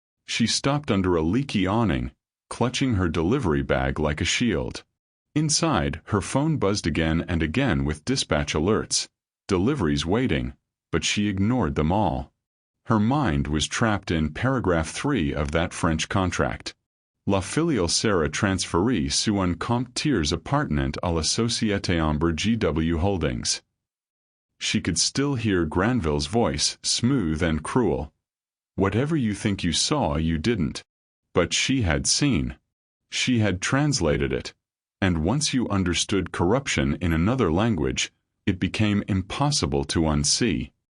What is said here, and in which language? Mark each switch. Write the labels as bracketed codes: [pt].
[en] She stopped under a leaky awning, clutching her delivery bag like a shield. Inside, her phone buzzed again and again with dispatch alerts, deliveries waiting, but she ignored them all. Her mind was trapped in paragraph 3 of that French contract. [fr] La filiale sera transférée sous un compte tiers appartenant à la Société Amber GW Holdings. [en] She could still hear Granville's voice, smooth and cruel. Whatever you think you saw, you didn't. But she had seen. She had translated it. And once you understood corruption in another language, it became impossible to unsee.